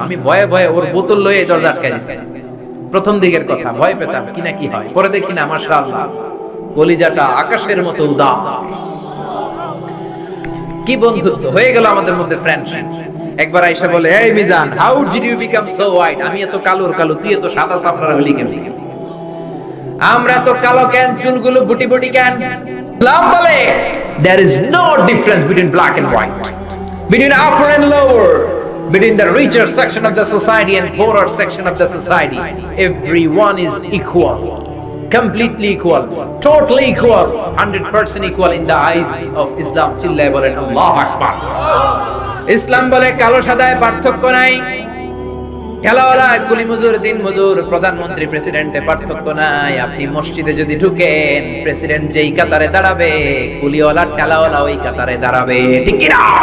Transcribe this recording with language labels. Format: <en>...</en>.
<bn>আমি ভয়ে ভয়ে ওর বোতল লয়ে দরজা আটকাই দিতাম। প্রথম দিকের কথা ভয় পেতাম কি না কি হয়, পরে দেখি না মাশাআল্লাহ কলিজাটা আকাশের মতো উদার। কি বন্ধুত্ব হয়ে গেল আমাদের মধ্যে, ফ্রেন্ডশিপ। একবার আয়েশা বলে, এই Mizan,</bn> <en>How did you become so white?</en> <bn>আমি এত কালোর কালো, তুই এত সাদা সামরা হলি কেন? আমরা তো কালো কেন, চুলগুলো বুটি বুটি কেন? ইসলাম বলে</bn> <en>there is no difference between black and white, between upper and lower, between the richer section of the society and poorer section of the society. Everyone is equal, completely equal, totally equal, 100% equal in the eyes of Islam.</en> <bn>চিল্লায়ে বলেন আল্লাহু আকবার। ইসলাম বলে কালো সাদায় পার্থক্য নাই, খেলাওয়ালা কুলি মজুর, দিন মজুর, প্রধানমন্ত্রী প্রেসিডেন্টে পার্থক্য নাই। আপনি মসজিদে যদি ঢুকেন, প্রেসিডেন্ট যেই কাতারে দাঁড়াবে, কুলিওয়ালা ঠেলাওয়ালা ওই কাতারে দাঁড়াবে, ঠিক কি না?</bn>